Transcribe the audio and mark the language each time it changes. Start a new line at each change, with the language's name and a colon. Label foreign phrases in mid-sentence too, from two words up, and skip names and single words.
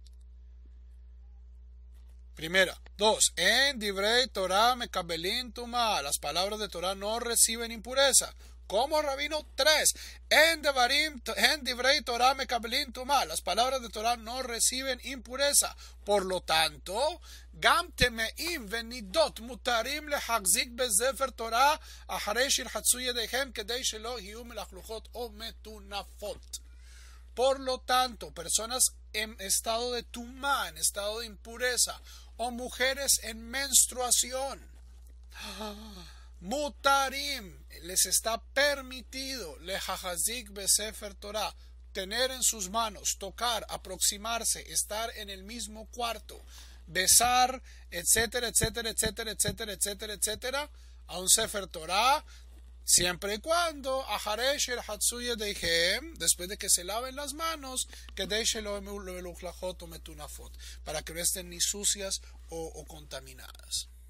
Spanish: Primera. 2.
Hebrew: אין דברי תורה מקבלים טומאה.
Spanish: Las palabras de Torah no reciben impureza. ¿Cómo, rabino? 3.
Hebrew: אין דברי תורה מקבלים טומאה.
Spanish: Las palabras de Torah no reciben impureza. Por lo tanto,
Hebrew: גם טמאים ונדות מותרים להחזיק בספר תורה אחרי שירחצו ידיהם כדי שלא יהיו מלוכלכות או מטונפות.
Spanish: Por lo tanto, personas en estado de tumá, en estado de impureza, o mujeres en menstruación, mutarim, les está permitido,
Hebrew: להחזיק בספר תורה,
Spanish: tener en sus manos, tocar, aproximarse, estar en el mismo cuarto, besar, etcétera, etcétera, etcétera, etcétera, etcétera, etcétera, a un sefer Torah, siempre y cuando después de que se laven las manos, para que no estén ni sucias o contaminadas.